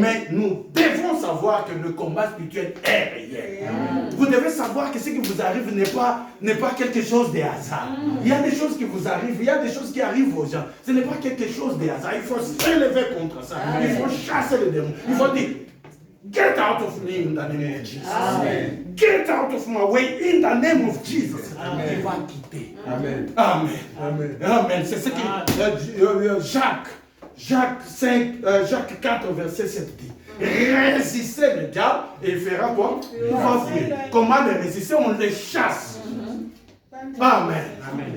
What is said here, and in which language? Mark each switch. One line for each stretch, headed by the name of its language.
French: Mais nous devons savoir que le combat spirituel est réel. Vous devez savoir que ce qui vous arrive n'est pas quelque chose de hasard. Il y a des choses qui vous arrivent, il y a des choses qui arrivent aux gens. Ce n'est pas quelque chose de hasard. Il faut se relever contre ça. Il faut chasser les démons. Il faut dire,
English: get out of me in the name of Jesus. Amen. Get out of my way in the name of Jesus.
French: Il va quitter. Amen. Amen. Amen. C'est ce que Jacques Jacques 4, verset 7 dit, résistez le diable et il fera quoi? Il va fuir. Comment les résister? On les chasse. Amen. Amen.